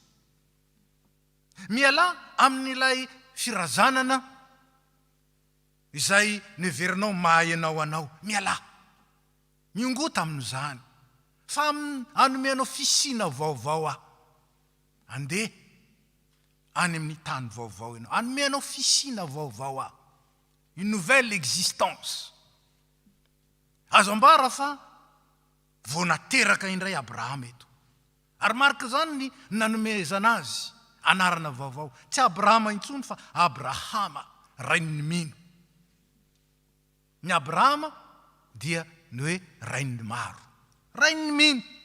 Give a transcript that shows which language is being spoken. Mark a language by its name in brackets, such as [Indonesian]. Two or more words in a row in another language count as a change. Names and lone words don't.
[Malagasy] miala amin'ilay firazanana izay neverinao mahay ianao anao, miala, miongota amin'izany, fa anomeanao fisina vaovao andeha any amin'ny tany vaovao ianao, anomeanao fisina vaovao [French] une nouvelle existence. [Malagasy] Azo ambara fa vao nateraka indray Abrahama eto, ary marika zany ny nanomezana azy anarana vaovao, tsy Abrahama intsony fa Abrahama rain'ny mino. Ny Abrahama dia ny hoe rain'ny maro, rain'ny mino.